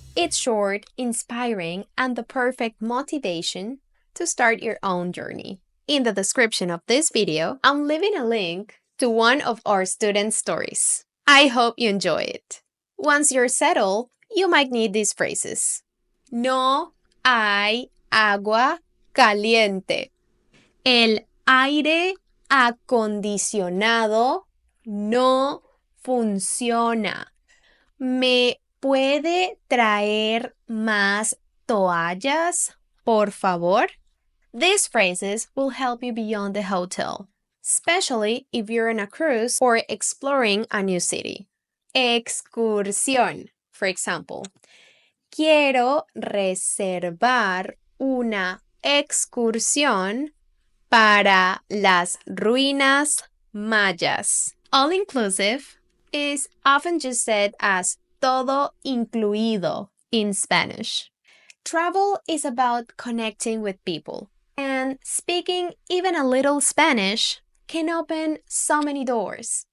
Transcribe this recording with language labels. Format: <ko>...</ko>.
<en>It's short, inspiring, and the perfect motivation to start your own journey. In the description of this video, I'm leaving a link to one of our students' stories. I hope you enjoy it. Once you're settled, you might need these phrases.</en> <es>No hay agua caliente. El aire acondicionado no funciona. ¿Me puede traer más toallas, por favor?</es> <en>These phrases will help you beyond the hotel, especially if you're on a cruise or exploring a new city. Excursión, for example.</en> <es>Quiero reservar una excursión para las ruinas mayas.</es> <en>All-inclusive is often just said as</en> <es>todo incluido</es> <en>in Spanish. Travel is about connecting with people, and speaking even a little Spanish can open so many doors.</en>